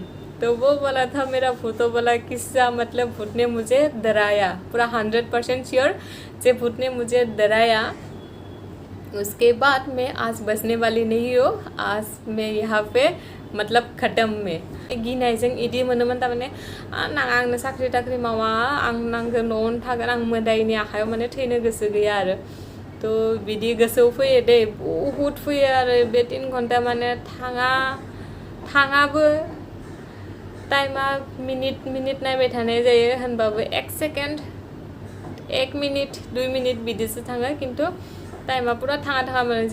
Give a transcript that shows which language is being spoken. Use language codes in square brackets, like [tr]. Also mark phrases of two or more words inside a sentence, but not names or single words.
[hi] तो वो बोला था मेरा भूतों वाला किस्सा, मतलब भूत ने मुझे डराया, पूरा 100% श्योर से भूत ने मुझे डराया। उसके बाद मैं आज बचने वाली नहीं हो, आज मैं यहाँ पे मतलब ख़त्म में [brx] गिनायजों इदि मोनोमोन। तारमाने आंनो साख्रि टाख्रि मावा, आं नांगौ न'आवनो थागोन, आं मोदायनि आखायाव माने थैनो गोसो गैया आरो। तो बिदि गोसोआव फैयो दे, बहुत फैयो आरो। बे 3 घन्टा माने थाङाबो, टाइमा मिनिट नायबाय थानाय जायो होनबाबो 1 सेकेन्ड 1 मिनिट 2 मिनिट बिदिसो थाङो, खिन्थु टाइमा पुरा थाङा मोनो।